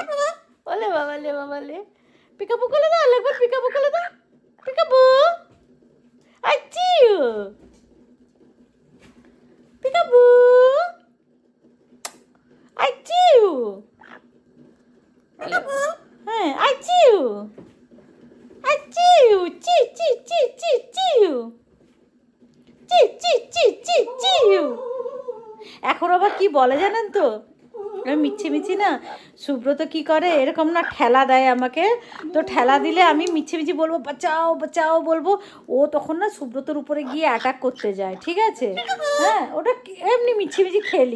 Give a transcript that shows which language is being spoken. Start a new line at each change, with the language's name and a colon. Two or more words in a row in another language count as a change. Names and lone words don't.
Bangla: ওলে বাবালে বাবালে, পিকাবু কোলে দাও, একবার পিকাবু কোলে দাও, পিকাবু, আই চিউ, পিকাবু, আই চিউ, হ্যাঁ আই চিউ, আই চিউ, চি চি চি চি চিউ, চি চি চি চি চিউ। এখন আবার কি বলে জানেন তো, মিছি না সুব্রত কি করে এরকম না, ঠেলা দেয় আমাকে। তো ঠেলা দিলে আমি মিছি বলবো বাঁচাও বাঁচাও বলবো, ও তখন না সুব্রতর উপরে গিয়ে অ্যাটাক করতে যায়, ঠিক আছে। হ্যাঁ ওটা এমনি মিছি খেলি।